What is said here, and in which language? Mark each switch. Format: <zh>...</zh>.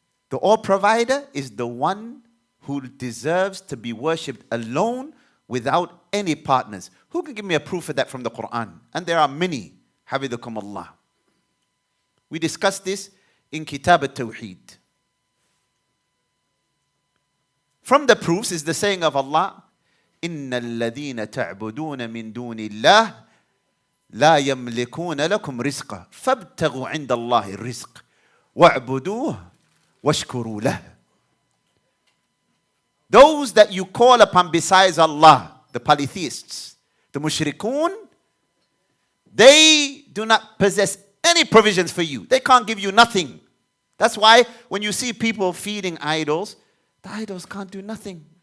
<en>The all-provider is the one who deserves to be worshipped alone without any partners. Who can give me a proof of that from the Qur'an? And there are many. Hafidakum Allah. We discussed this in Kitab al-Tawheed. From the proofs is the saying of Allah,</en> <ar>إِنَّ الَّذِينَ تَعْبُدُونَ مِن دُونِ اللَّهِ لَا يَمْلِكُونَ لَكُمْ رِزْقًا فَابْتَغُوا عِنْدَ اللَّهِ الرِّزْقَ وَاعْبُدُوهُ وَاشْكُرُوا لَهُ.</ar> <en>Those that you call upon besides Allah, the polytheists, the mushrikun, they do not possess any provisions for you. They can't give you nothing. That's why when you see people feeding idols, the idols can't do nothing.</en>